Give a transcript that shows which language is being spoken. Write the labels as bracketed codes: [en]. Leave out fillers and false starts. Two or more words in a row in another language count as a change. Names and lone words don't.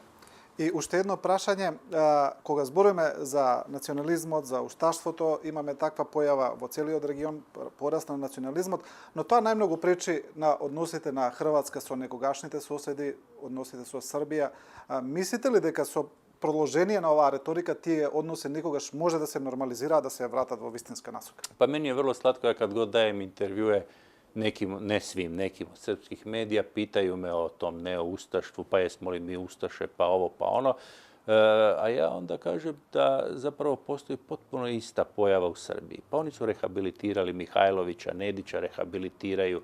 [mk] И уште једно прашање, кога зборујеме за национализмот, за усташтво, то имаме таква појава во цијели од регион, пораст на национализмот, но то најмного приќи односите на Хрватска со некогашните соседи, односите со Србија. [hr] Mislite li da su [mk] продолжение на оваа риторика, тие односи никогаш може да се нормализира, да се вратат во вистинска насока? [hr] Pa meni je vrlo slatko, ja kad god dajem intervjue nekim, ne svim, nekim od srpskih medija, pitaju me o tom neoustaštvu, pa jesmo li mi ustaše, pa ovo, pa ono. A ja onda kažem da zapravo postoji potpuno ista pojava u Srbiji. Pa oni su rehabilitirali Mihajlovića, Nedića rehabilitiraju.